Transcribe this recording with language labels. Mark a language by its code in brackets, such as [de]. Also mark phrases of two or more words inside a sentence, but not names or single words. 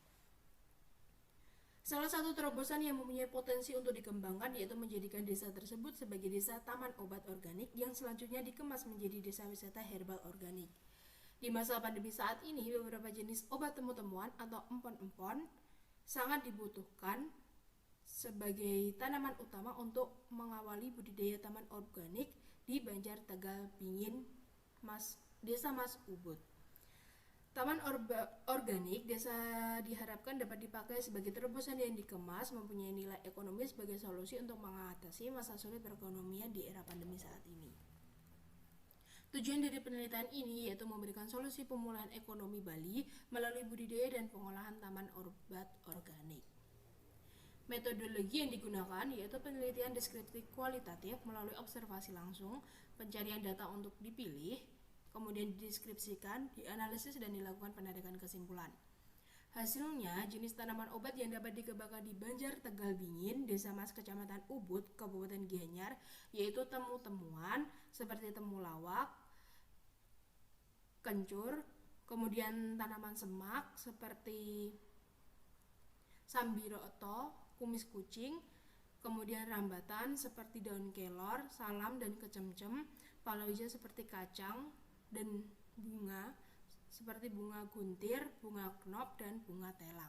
[id] Salah satu terobosan yang mempunyai potensi untuk dikembangkan yaitu menjadikan desa tersebut sebagai desa taman obat organik yang selanjutnya dikemas menjadi desa wisata herbal organik. Di masa pandemi saat ini, beberapa jenis obat temu-temuan atau empon-empon sangat dibutuhkan sebagai tanaman utama untuk mengawali budidaya taman organik di Banjar Tegal Bingin, Desa Mas Ubud. Taman organik desa diharapkan dapat dipakai sebagai terobosan yang dikemas, mempunyai nilai ekonomis sebagai solusi untuk mengatasi masa sulit perekonomian di era pandemi saat ini. Tujuan dari penelitian ini yaitu memberikan solusi pemulihan ekonomi Bali melalui budidaya dan pengolahan taman obat organik. Metodologi yang digunakan yaitu penelitian deskriptif kualitatif melalui observasi langsung, pencarian data untuk dipilih, kemudian dideskripsikan, dianalisis, dan dilakukan penarikan kesimpulan. Hasilnya, jenis tanaman obat yang dapat dikembangkan di Banjar Tegal Bingin, Desa Mas, Kecamatan Ubud, Kabupaten Gianyar, yaitu temu-temuan seperti temulawak, kencur, kemudian tanaman semak seperti sambiroto, kumis kucing, kemudian rambatan seperti daun kelor, salam, dan kecemcem, palawija seperti kacang, dan bunga seperti bunga guntir, bunga knop, dan bunga telang.